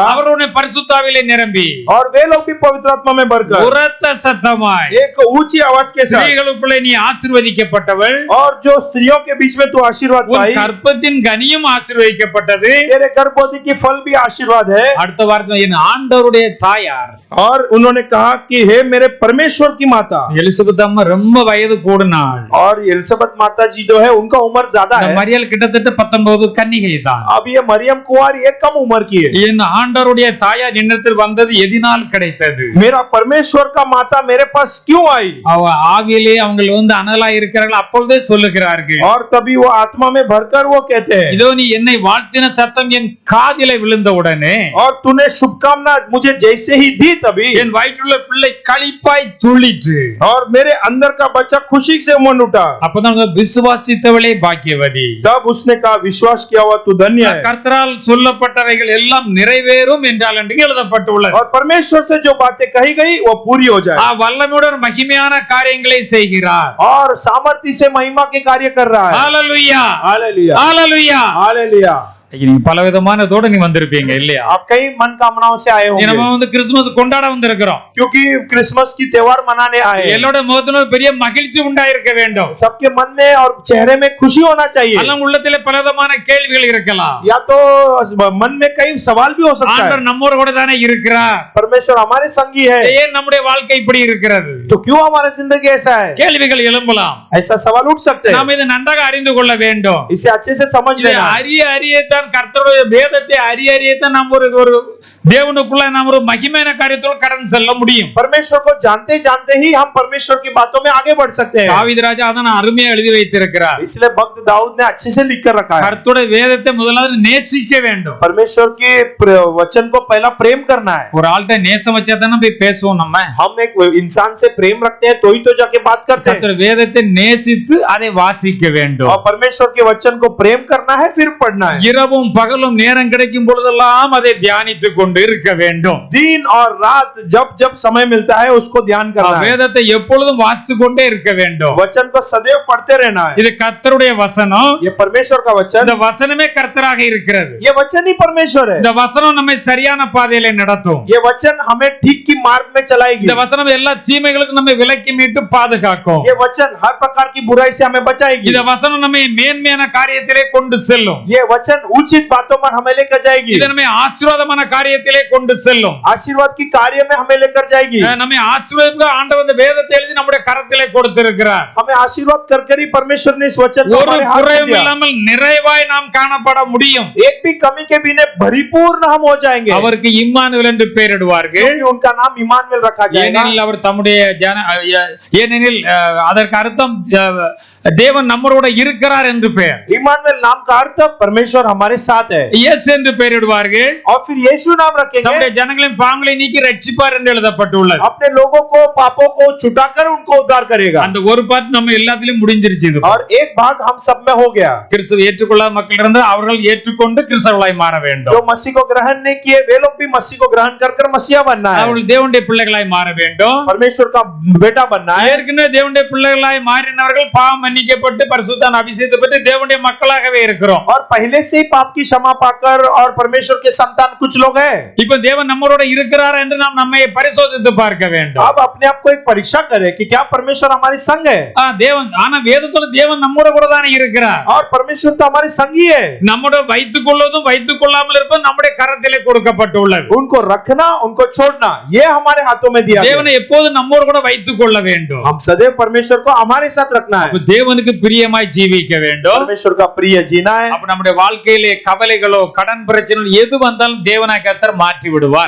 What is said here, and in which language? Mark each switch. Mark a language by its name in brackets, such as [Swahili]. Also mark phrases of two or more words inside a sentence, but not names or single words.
[Tamil] அவருடைய பரிசுத்த ஆவியிலே நிரம்பி [Hindi] और वे लोग भी पवित्र आत्मा में भरकर [Tamil] உரத்த சத்தமாய், [Hindi] एक ऊंची आवाज के साथ, [Tamil] ஸ்திரீகளுக்குள்ளே நீ ஆசீர்வதிக்கப்பட்டவள், [Hindi] और जो स्त्रियों के बीच में तू आशीर्वाद [Tamil] உன் [Hindi] पाई, [Tamil] கர்ப்பத்தின் கனியும் ஆசீர்வதிக்கப்பட்டது. [Hindi] तेरे गर्भवती की फल भी आशीर्वाद है। [Tamil] அடுத்த வார்த்தை, என் ஆண்டவருடைய தாயார். [Hindi] और उन्होंने कहा कि हे मेरे परमेश्वर की माता। [Tamil] எலிசபெத் அம்மா ரொம்ப வயது கூடினாள். [Hindi] और एलिजाबेथ माता जी जो है उनका उम्र ज्यादा है। [Tamil] மரியாள் கிட்டத்தட்ட 19 கன்னிகை தான். [Hindi] अब ये मरियम कुंवारी एक कम उम्र की है। [Tamil] என் ஆண்டவருடைய தாயார் என்னிடத்தில் வந்தது எதினால் கிடைத்தது? [Hindi] मेरा परमेश्वर का माता मेरे पास क्यों आई? [Tamil] அவ ஆவியிலே அவங்க வந்து அனலா இருக்கிறார்கள், அப்பொழுதே சொல்லுகிறார்கள். [Hindi] और तभी वो आत्मा में भरकर वो कहते हैं, [Tamil] இதோ நீ என்னை வாழ்த்தின சத்தம் என் காதிலே விழுந்த உடனே, [Hindi] और तूने शुभकामना मुझे जैसे ही दी तभी [Tamil] என் வயிற்றுள்ள பிள்ளை களிப்பாய் துள்ளிற்று. [Hindi] और मेरे अंदर का बच्चा खुशी से उमड़ उठा। [Tamil] அப்பதான் விசுவாசித்தவளே பாக்கியவதி. [Hindi] तब उसने कहा विश्वास किया हुआ तू धन्य है। [Tamil] கர்த்தரால் சொல்லப்பட்டவைகள் எல்லாம் நிறைவேறும் என்றால் என்று எழுதப்பட்டுள்ளது. [Hindi] और परमेश्वर से जो बातें कही गई वो पूरी हो जाए। [Tamil] வல்லமையுடன் மகிமையான காரியங்களை செய்கிறார். [Hindi] और सामर्थ्य से महिमा के कार्य कर रहा है। हालेलुया, हालेलुया, हालेलुया. हालेलुया। [Tamil] நீங்க பலவிதமானதோட நீ வந்திருப்பீங்க இல்லையா? [Hindi] आप कई मन कामनाओं से आए [Tamil] நம்ம [Hindi] होंगे, [Tamil] வந்து கிறிஸ்துமஸ் கொண்டாட வந்திருக்கிறோம். [Hindi] क्योंकि क्रिसमस की त्योहार मनाने आए हैं। [Tamil] எல்லாரோட முகத்துல பெரிய மகிழ்ச்சி உண்டாயிருக்க வேண்டும். [Hindi] सबके मन में और चेहरे में खुशी होना चाहिए। [Tamil] அல்ல உள்ளத்திலே பலவிதமான கேள்விகள் இருக்கலாம். [Hindi] या तो मन में कई सवाल भी हो सकता है। [Tamil] ஆண்டவர் நம்மோட கூட தானே இருக்கிறார், [Hindi] परमेश्वर हमारे संगी है, [Tamil] ஏன் நம்முடைய வாழ்க்கை இப்படி இருக்கிறது? [Hindi] तो क्यों हमारा जिंदगी ऐसा है? [Tamil] கேள்விகள் எழும்பலாம். [Hindi] ऐसा सवाल उठ सकते हैं। [Tamil] நாம் இதை நன்றாக அறிந்து கொள்ள வேண்டும். [Hindi] इसे अच्छे से समझ [Tamil] இதை [Hindi] लेना। [Tamil] அறியத்தான் கர்த்தருடைய வேதத்தை அறியத்தான் நாம் ஒரு தேவனுக்குள்ள நாம் ஒரு மகிமையான காரியத்தோட கடந்து செல்ல முடியும். [Hindi] परमेश्वर को जानते जानते ही हम परमेश्वर की बातों में आगे बढ़ सकते हैं। [Tamil] தாவீது ராஜா அதான் அருமையா எழுதி வைத்திருக்கிறார். [Hindi] इसलिए भक्त दाऊद ने अच्छे से लिख कर रखा है। [Tamil] கர்த்தருடைய வேதத்தை முதலாவது நேசிக்க வேண்டும். [Hindi] परमेश्वर के वचन को पहला प्रेम करना है। [Tamil] ஒரு ஆள்கிட்ட நேசம் வச்சா தானே போய் பேசுவோம் நம்ம. [Hindi] हम एक इंसान से प्रेम रखते हैं तो ही तो जाके बात करते हैं। [Tamil] கர்த்தருடைய வேதத்தை நேசித்து அதை வாசிக்க வேண்டும். [Hindi] और परमेश्वर के वचन को प्रेम करना है, फिर पढ़ना है। [Tamil] இரவும் பகலும் நேரம் கிடைக்கும் பொழுதெல்லாம் அதை தியானித்துக் கொண்டு இருக்க வேண்டும். [Hindi] दिन और रात जब जब समय मिलता है उसको ध्यान करना है। [Tamil] வேதத்தை எப்பொழுதும் வாசித்துக் கொண்டே இருக்க வேண்டும். [Hindi] वचन को सदैव पढ़ते रहना है। [Tamil] இது கர்த்தருடைய வசனம். [Hindi] ये परमेश्वर का वचन, [Tamil] இந்த வசனமே கர்த்தராக இருக்கிறது. [Hindi] ये वचन ही परमेश्वर है। [Tamil] இந்த வசனம் நம்மை சரியான பாதையிலே நடத்தும். [Hindi] ये वचन हमें ठीक की मार्ग में चलाएगी। [Tamil] இந்த வசனம் எல்லா தீமைகளுக்கும் நம்மை விலக்கி மீட்டு பாதுகாக்கும். [Hindi] ये वचन हर प्रकार की बुराई से हमें बचाएगी। [Tamil] இந்த வசனம் நம்மை மேன்மையான காரியத்திலே கொண்டு செல்லும். [Hindi] ये वचन उचित बातों पर हमें लेकर जाएगी। [Tamil] இது நம்மை ஆசீர்வாதமான காரியத்திலே கொண்டு செல்லும். [Hindi] आशीर्वाद की कार्य में हमें लेकर जाएगी। [Tamil] நம்மை ஆசீர்வாதம் ஆண்டவர் இந்த வேதத்தை எழுதி நம்முடைய கரத்திலே கொடுத்திருக்கிறார். [Hindi] हमें आशीर्वाद कर ही परमेश्वर ने इस वचन को [Tamil] ஒரு [Hindi] हमारे हाथ में [Tamil] குறையும் [Hindi] दिया। [Tamil] இல்லாமல் நிறைவாய் நாம் காணப்பட முடியும். [Hindi] एक भी कमी के बिना परिपूर्ण हम हो जाएंगे। [Tamil] அவருக்கு இம்மானுவேல் என்று பெயரிடுவார்கள். [Hindi] क्योंकि उनका नाम इमानुएल रखा जाएगा। [Tamil] ஏனெனில் அவர் தம்முடைய ஏனெனில் அதற்கு அர்த்தம் தேவன் நம்மோட இருக்கிறார் என்று பெயர். [Hindi] इमानुएल नाम का अर्थ परमेश्वर हमारे साथ है। [Tamil] இயேசு என்று பெயரிடுவார்கள். [Hindi] और फिर यीशु नाम रखेंगे। [Tamil] நம்முடைய ஜனங்களின் பாவங்களை நீக்கி ரட்சிப்பார் என்று எழுதப்பட்டுள்ளது. [Hindi] अपने लोगों को पापों को छुटाकर उनको उद्धार करेगा। [Tamil] அந்த ஒரு பார்ட் நம்ம எல்லாத்திலும் முடிஞ்சிருச்சு. இது [Hindi] और एक भाग हम सब में हो गया। [Tamil] கிறிஸ்துவை ஏற்றுக்கொள்ளாத மக்கள் இருந்து அவர்கள் ஏற்றுக்கொண்டு கிறிஸ்தவர்களாய் மாற வேண்டும். [Hindi] जो मसीह को ग्रहण नहीं किए वे लोग भी मसीह को ग्रहण कर मसीहा बनना है। [Tamil] அவர்கள் தேவனுடைய பிள்ளைகளாய் மாற வேண்டும். [Hindi] परमेश्वर का बेटा बनना है। [Tamil] ஏற்கனவே தேவனுடைய பிள்ளைகளாய் மாறினவர்கள் பாவம் மன்னிக்கப்பட்டு பரிசுத்த அபிஷேகத்தை பெற்று தேவனுடைய மக்களாகவே இருக்கிறோம். [Hindi] और पहले से ही पाप की क्षमा पाकर और परमेश्वर के संतान कुछ लोग हैं। [Tamil] இப்ப தேவன் நம்மோட இருக்கிறார் என்று நாம் நம்மை பரிசோதித்து பார்க்க வேண்டும். [Hindi] अब अपने आप को एक परीक्षा करें कि क्या परमेश्वर हमारे संग है। [Tamil] தேவன் ஆனா வேதத்துல தேவன் நம்மோட கூட தானே இருக்கிறார். [Hindi] और परमेश्वर तो हमारे संगी है। [Tamil] நம்மோட வைத்துக் கொள்வதும் வைத்துக் கொள்ளாமல் இருப்பதும் நம்முடைய கரத்திலே கொடுக்கப்பட்டுள்ளது. [Hindi] उनको रखना उनको छोड़ना ये हमारे हाथों में दिया है। [Tamil] தேவனை எப்போது நம்மோட கூட வைத்துக் கொள்ள வேண்டும். [Hindi] हम सदैव परमेश्वर को हमारे साथ रखना है। [Tamil] தேவனுக்கு பிரியமாய் ஜீவிக்க வேண்டும். [Hindi] परमेश्वर का प्रिय जीना है। [Tamil] அப்ப நம்முடைய வாழ்க்கையிலே கவலைகளோ கடன் பிரச்சனைகளோ எது வந்தாலும் தேவனாய் கர்த்தர் மாற்றி விடுவார்.